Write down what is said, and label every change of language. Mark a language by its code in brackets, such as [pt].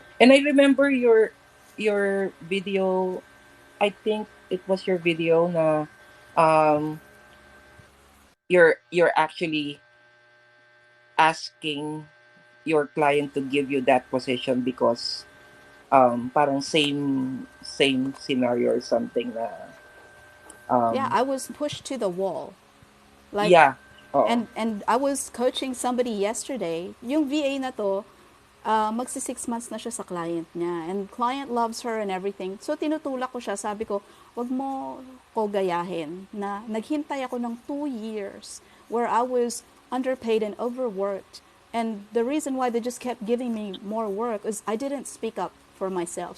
[en] And I remember your video, I think it was your video na, um, you're actually asking your client to give you that position because parang same scenario or something na Yeah, um I was pushed to the wall. Like, yeah. Oh. and I was coaching somebody yesterday. [tl] Yung VA na to, magsi 6 months na siya sa client niya. [en] And client loves her and everything. [tl] So, tinutulak ko siya. Sabi ko, wag mo ko gayahin na naghintay ako ng 2 years [en] where I was underpaid and overworked. And the reason why they just kept giving me more work is I didn't speak up for myself.